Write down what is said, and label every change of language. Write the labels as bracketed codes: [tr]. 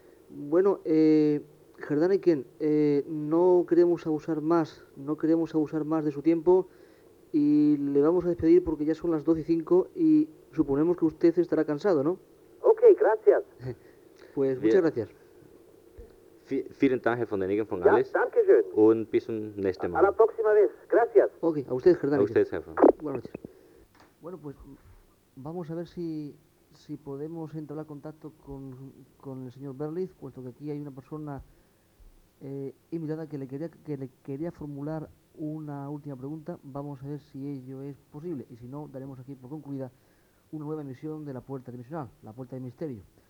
[es] Bueno, Gerdaniken, no queremos abusar más de su tiempo y le vamos a despedir porque ya son las 2:05 y suponemos que usted estará cansado, ¿no? Ok, gracias. Pues muchas gracias. [de] Vielen Dank, Herr von Däniken von Alles. Ja, danke schön. Und bis zum nächsten Mal. [es] A la próxima vez. Gracias. Ok, a ustedes, Gerdaniken. A ustedes, jefe. Buenas noches. Bueno, pues vamos a ver si podemos entablar contacto con el señor Berlitz, puesto que aquí hay una persona invitada que le quería formular una última pregunta. Vamos a ver si ello es posible, y si no, daremos aquí por concluida una nueva emisión de La Puerta Dimensional, La Puerta del Misterio.